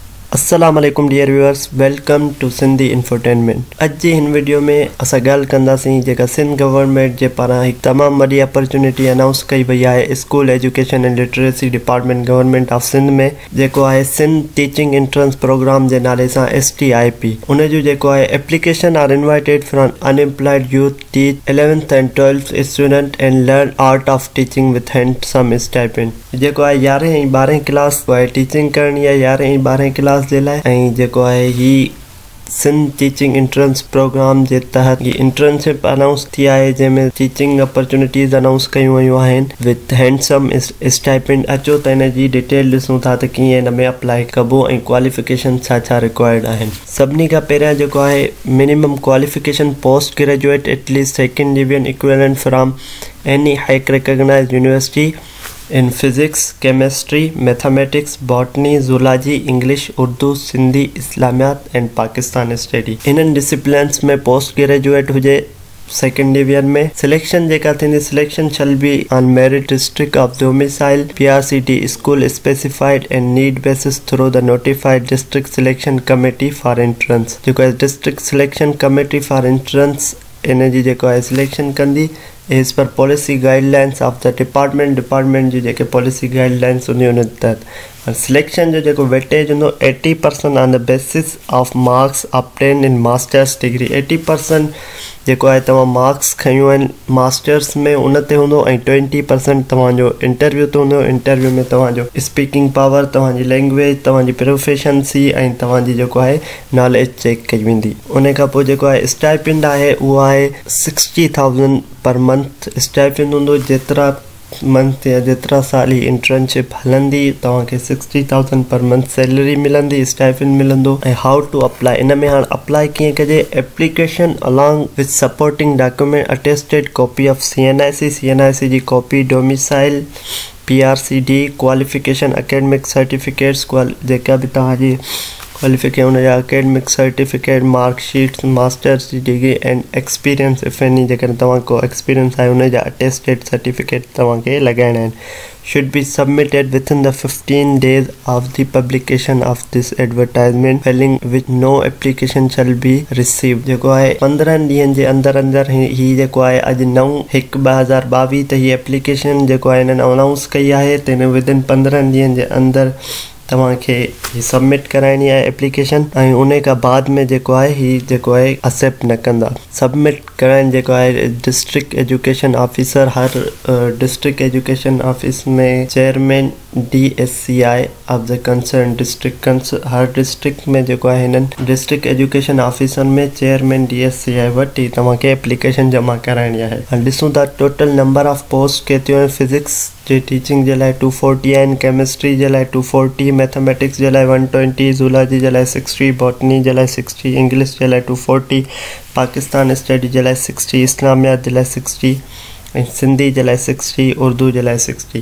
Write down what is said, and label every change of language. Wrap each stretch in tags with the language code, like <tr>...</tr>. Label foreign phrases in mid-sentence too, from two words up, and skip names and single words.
<ar>السلام عليكم</ar> <en>dear viewers, welcome to Sindhi Infotainment.</en> <sd>अज जी हिन वीडियो में असां ॻाल्हि कंदासीं जेका सिंध गवर्नमेंट जे पारां हिकु तमामु वॾी अपॉर्चुनिटी अनाउंस कई वई आहे स्कूल एजुकेशन एंड लिटरेसी डिपार्टमेंट गवर्नमेंट ऑफ सिंध में, जेको आहे सिंध टीचिंग एंट्रेंस प्रोग्राम जे नाले सां STIP।</sd> <en>उन जो जेको आहे application are invited from unemployed youth teach 11th and 12th student and learn art of teaching with handsome stipend.</en> <sd>जेको आहे 11 ऐं 12 क्लास टीचिंग करणी आहे, 11 ऐं 12 क्लास जे लाइ। ऐं जेको आहे ही सिंध टीचिंग एंट्रेंस प्रोग्राम जे तहत ही इंटर्नशिप अनाउंस थी आहे, जंहिंमें</sd> <en>teaching opportunities</en> <sd>अनाउंस कयूं वयूं आहिनि</sd> <en>with handsome stipend.</en> <sd>अचो त हिन जी डिटेल ॾिसूं था त कीअं हिन में अप्लाई कबो ऐं क्वालिफिकेशन छा छा रिक्वायर्ड आहिनि।</sd> <en>सभिनी खां पहिरियां जेको आहे minimum qualification post graduate at least second division equivalent from any high recognized university in physics, chemistry, mathematics, botany, zoology, English, Urdu, Sindhi, Islamiyat and Pakistan study.</en> <sd>इन्हनि डिसिप्लिन्स में</sd> <en>post graduate</en> <sd>हुजे</sd> <en>second division</en> <sd>में। सिलेक्शन जेका थींदी,</sd> <en>selection shall be on merit district of domicile PRCT school specified and need basis through the notified district selection committee for entrance.</en> <sd>जेको आहे</sd> <en>district selection committee for entrance</en> <sd>इन जी जेको आहे सिलेक्शन कंदी</sd> <en>as per policy guidelines of the department</en> <sd>जी जेके</sd> <en>policy guidelines</en> <sd>हूंदी उन तहत।</sd> <en>सिलेक्शन जो जेको वेटेज हूंदो 80% on the basis of marks obtain in masters degree.</en> <sd>80% जेको आहे तव्हां मार्क्स खयूं आहिनि मास्टर्स में उन ते हूंदो ऐं 20% तव्हांजो इंटरव्यू ते हूंदो। इंटरव्यू में तव्हांजो</sd> <en>speaking power,</en> <sd>तव्हांजी लैंग्वेज, तव्हांजी प्रोफेशंसी ऐं तव्हांजी जेको आहे नॉलेज चेक कई वेंदी। उन खां पोइ जेको आहे स्टाइपेंड आहे उहो आहे 60,000</sd> <en>per month stipend</en> <sd>हूंदो। जेतिरा मंथ या जेतिरा साल ही इंटर्नशिप हलंदी तव्हांखे 60,000</sd> <en>per month salary</en> <sd>मिलंदी, स्टाइपेंड मिलंदो। ऐं</sd> <en>how to apply,</en> <sd>इन में हाणे अप्लाई कीअं कजे।</sd> <en>application along with supporting document attested copy of CNIC जी copy, domicile PRCD, qualification academic certificates,</en> <sd>जेका बि तव्हांजी क्वालिफिकेशन हुन जा</sd> <en>academic certificate,</en> <sd>मार्कशीट्स, मास्टर्स जी डिग्री</sd> <en>and experience if any,</en> <sd>जेकॾहिं तव्हां को एक्सपीरियंस आहे हुन जा अटेस्टेड सर्टिफिकेट तव्हांखे लॻाइणा आहिनि।</sd> <en>should be submitted within the 15 days of the publication of this advertisement, failing which no application shall be received।</en> <sd>जेको आहे 15 ॾींहंनि जे अंदर ही जेको आहे अॼु 9/1/2022 त ही एप्लीकेशन जेको आहे हिननि अनाउंस कई आहे त हिन विदिन 15 ॾींहंनि जे अंदर तव्हांखे ही सबमिट कराइणी आहे एप्लीकेशन। ऐं उन खां बाद में जेको आहे ही जेको आहे एक्सेप्ट न कंदा। सबमिट कराइण जेको आहे</sd> <en>district education officer,</en> <sd>हर</sd> <en>district education office</en> <sd>में</sd> <en>chairman DSCI of the concern district,</en> <sd>हर डिस्ट्रिक्ट में जेको आहे हिननि</sd> <en>district education officer</en> <sd>में</sd> <en>chairman DSCI</en> <sd>वटि तव्हांखे एप्लीकेशन जमा कराइणी आहे। हाणे ॾिसूं था</sd> <en>total number of post</en> <sd>केतिरियूं आहिनि। फिजिक्स जे टीचिंग जे लाइ 240 आहिनि, केमिस्ट्री जे लाइ 240, मैथमेटिक्स जे लाइ 120, ज़ूलॉजी जे लाइ 60, बॉटनी जे लाइ 60, इंग्लिश जे लाइ 240, पाकिस्तान स्टडी जे लाइ 60, इस्लामियात जे लाइ 60 ऐं सिंधी जे लाइ 60, उर्दू जे लाइ 60।</sd>